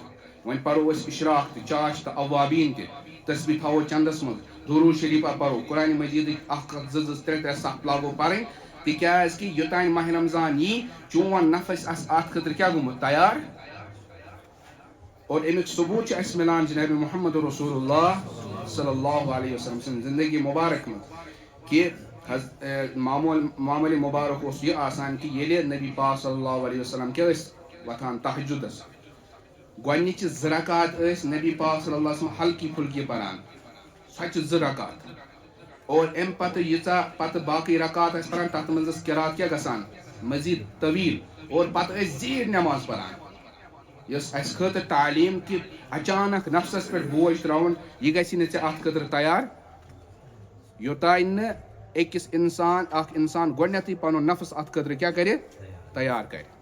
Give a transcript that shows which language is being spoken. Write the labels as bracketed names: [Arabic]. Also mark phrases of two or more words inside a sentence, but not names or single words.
[Kashmiri] وۄنۍ پرو أسۍ اشراق تہِ چاش تہٕ اوابین تہِ. تسبیح تھاوو چندس منٛز. درود شریفہ پرو. قرآن مجیدٕکۍ 1 2 3 3 7 لاگو پرٕنۍ تِکیٛازِ کہِ یوٚتانۍ ماہ رمضان یی چون نفس آسہِ اتھ خٲطرٕ کیٛاہ گوٚمُت تیار. اور امیُک ثبوت چھُ اسہِ مِلان جناب محمد رسول اللہ [Arabic] صلی اللہ علیہ وسلم [Kashmiri] سٕنٛز زندگی مبارک منٛز کہِ معموٗلی مبارک اوس یہِ آسان کہِ ییٚلہِ نبی پاک [Arabic] صلی اللہ علیہ وسلم [Kashmiri] کیٛاہ ٲسۍ وۄتھان تہجُدس گۄڈنِچہِ 2 رکات ٲسۍ نبی پاک [Arabic] صلی اللہ علیہ وسلم [Urdu] ہلکی پھُلکی [Kashmiri] پران. سۄ چھِ 2 رکات. اور امہِ پتہٕ ییٖژاہ پتہٕ باقٕے رکات ٲسۍ پران تتھ منٛز ٲس قرات کیٛاہ گژھان مزید طویل اور پتہٕ ٲسۍ زیٖٹھ نٮ۪ماز پران. یۄس اسہِ خٲطرٕ تعلیٖم کہِ اچانک نفسس پٮ۪ٹھ بوج ترٛاوُن یہِ گژھِ نہٕ ژےٚ اتھ خٲطرٕ تیار یوٚتانۍ نہٕ أکِس اکھ انسان گۄڈنٮ۪تھٕے پنُن نفس اتھ خٲطرٕ کیٛاہ کرِ تیار کرِ.